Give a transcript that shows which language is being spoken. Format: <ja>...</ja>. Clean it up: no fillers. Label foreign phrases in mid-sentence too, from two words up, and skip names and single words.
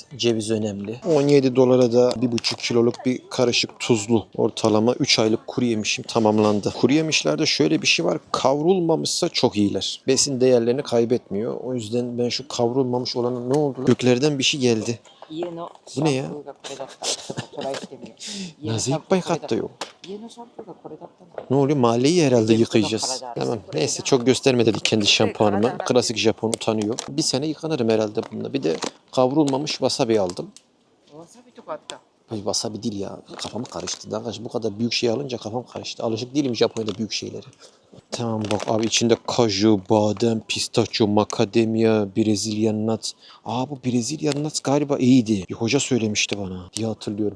<tr>Ceviz önemli. 17 dolara da 1,5 kiloluk bir karışık tuzlu ortalama 3 aylık kuru yemişim tamamlandı. Kuru yemişlerde şöyle bir şey var. Kavrulmamışsa çok iyiler. Besin değerlerini kaybetmiyor. O yüzden ben şu kavrulmamış olanın ne oldu? Göklerden bir şey geldi.</tr> <ja>家のシこれやャンプーがこれだったトライしてみよう家の</ja> <tr>Nasıl</tr> <ja>シャン</ja> <tr>ilk</tr> <ja>プー</ja> <tr>katta yok.</tr> <ja>家のシャンプーがこれだったんだ</ja> <tr>Ne oluyor? Mahalleyi herhalde yıkayacağız. Tamam. Neyse çok gösterme dedik kendi şampuanıma. Klasik Japon utanıyor. Bir sene yıkanırım herhalde bununla. Bir de kavrulmamış wasabi aldım.</tr> <ja>わさびとかあった</ja> <tr>Ay wasabi değil ya. Kafamı karıştı. Arkadaş bu kadar büyük şey alınca kafam karıştı. Alışık değilim Japonya'da büyük şeylere. Tamam bak abi içinde kaju, badem, pistachio, macadamia, Brezilyan nuts. Bu Brezilyan nuts galiba iyiydi. Bir hoca söylemişti bana diye hatırlıyorum.</tr>